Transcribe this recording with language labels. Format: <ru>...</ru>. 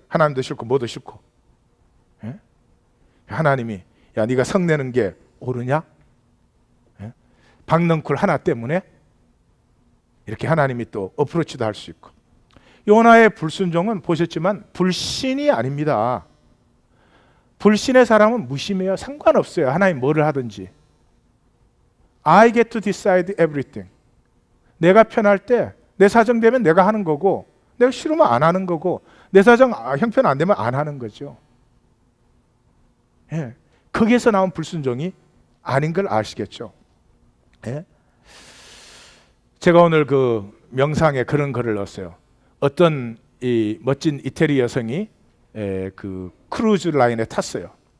<ko>하나님도 싫고 뭐도 싫고. 예? 하나님이 야 네가 성내는 게 옳으냐? 예? 박넝쿨 하나 때문에 이렇게 하나님이 또 어프로치도 할 수 있고. 요나의 불순종은 보셨지만 불신이 아닙니다. 불신의 사람은 무심해요. 상관없어요. 하나님 뭐를 하든지.</ko> <en>I get to decide everything.</en> <ko>내가 편할 때 내 사정 되면 내가 하는 거고 내가 싫으면 안 하는 거고 내 사정 형편 안 되면 안 하는 거죠. 예. 거기에서 나온 불순종이 아닌 걸 아시겠죠. 예. 제가 오늘 그 명상에 그런 글을 넣었어요. 어떤 이 멋진 이태리 여성이 그 크루즈 라인에 탔어요.</ko>